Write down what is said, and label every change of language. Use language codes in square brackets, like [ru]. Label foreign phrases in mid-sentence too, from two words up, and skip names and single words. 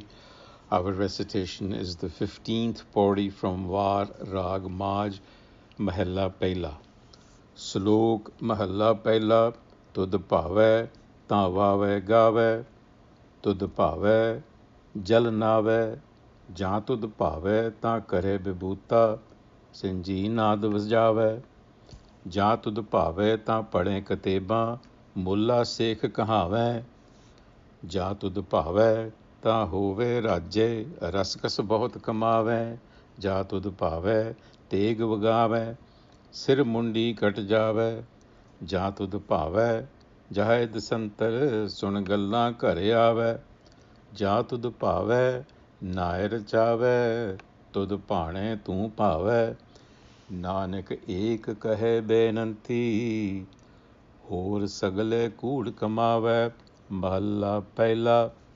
[en] Our recitation is the 15th Pauri from Var Rag Maj Mahalla Pehla. [pa] ਸਲੋਕ ਮਹਲਾ ਪਹਿਲਾ. ਤੁਧ ਭਾਵੈ ਵਾਵਹਿ ਗਾਵਹਿ. ਤੁਧ ਭਾਵੈ ਜਲਿ ਨਾਵਹਿ. ਜਾਂ ਤੁਧ ਭਾਵੈ ਕਰੇ ਬਿਭੂਤਾ. ਸਿੰਙੀ ਨਾਦ ਵਜਾਵਹਿ. ਜਾਂ ਤੁਧ ਭਾਵੈ ਤਾਂ ਪੜ੍ਹੇ ਕਤੇਬਾਂ ਮੁੱਲਾ ਸੇਖ ਕਹਾਵੈ ਜਾਂ ਤੁਧ ਭਾਵੈ ਤਾਂ ਹੋਵੇ ਰਾਜੇ ਰਸਕਸ ਬਹੁਤ ਕਮਾਵੈ ਜਾਂ ਤੁਧ ਭਾਵੈ ਤੇਗ ਵਗਾਵੈ ਸਿਰ ਮੁੰਡੀ ਕਟ ਜਾਵੈ ਜਾਂ ਤੁਧ ਭਾਵੈ ਜਾਹੇ ਦਸੰਤਰ ਸੁਣ ਗੱਲਾਂ ਘਰ ਆਵੈ ਜਾਂ ਤੁਧ ਭਾਵੈ ਨਾਇ ਰਚਾਵੈ ਤੁਧ ਭਾਣੇ ਤੂੰ ਭਾਵੈ ਨਾਨਕ ਏਕ ਕਹੇ ਬੇਨੰਤੀ ਹੋਰ ਸਗਲੇ ਕੂੜ ਕਮਾਵੈ ਮਹੱਲਾ ਪਹਿਲਾ